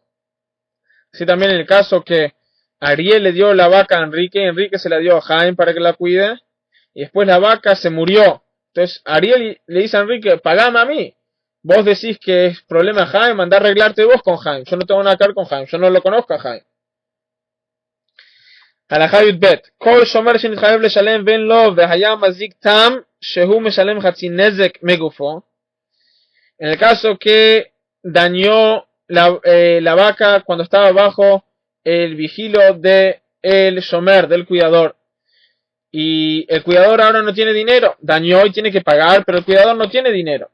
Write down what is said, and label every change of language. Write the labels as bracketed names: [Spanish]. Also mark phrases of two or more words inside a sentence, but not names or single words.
[Spanish] Así también en el caso que Ariel le dio la vaca a Enrique, Enrique se la dio a Jaime para que la cuide, y después la vaca se murió. Entonces Ariel le dice a Enrique, pagame a mí. Vos decís que es problema de Jaime, andá a arreglarte vos con Jaime. Yo no tengo nada que ver con Jaime, yo no lo conozco a Jaime. [Hebrew] הלכה י"ב כל שומר שנתחייב לשלם ואין לו והיה מזיק תם שהוא משלם חצי נזק מגופו. [Spanish] En el caso que dañó la vaca cuando estaba bajo el vigilo de el shomer, del cuidador, y el cuidador ahora no tiene dinero, dañó y tiene que pagar, pero el cuidador no tiene dinero.